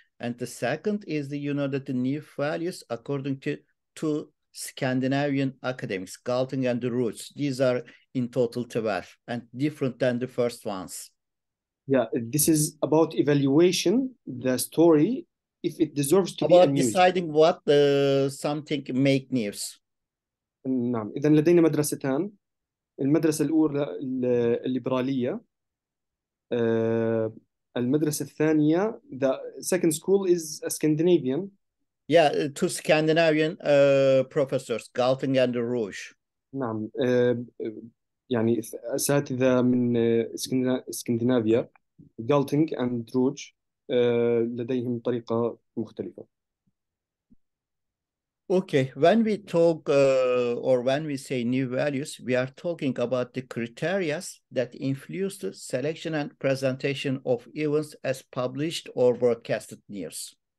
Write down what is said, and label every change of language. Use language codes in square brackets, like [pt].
[en] And the second is that the new values according to two Scandinavian academics, Galting and the Roots. These are in total 12 and different than the first ones. Yeah, this is about evaluation, the story, if it deserves to be a About news. deciding what something make news. [ar] نعم، إذا لدينا مدرستان. المدرسة الأولى الليبرالية. [en] المدرسة الثانية, the second school is a Scandinavian. Yeah, two Scandinavian professors, Galting and Rouge. [ar] نعم، يعني أساتذة من اسكندنافيا، Galting and Rouge، لديهم طريقة مختلفة. [en] Okay, when we talk or when we say new values, we are talking about the criteria that influence the selection and presentation of events as published or broadcasted news.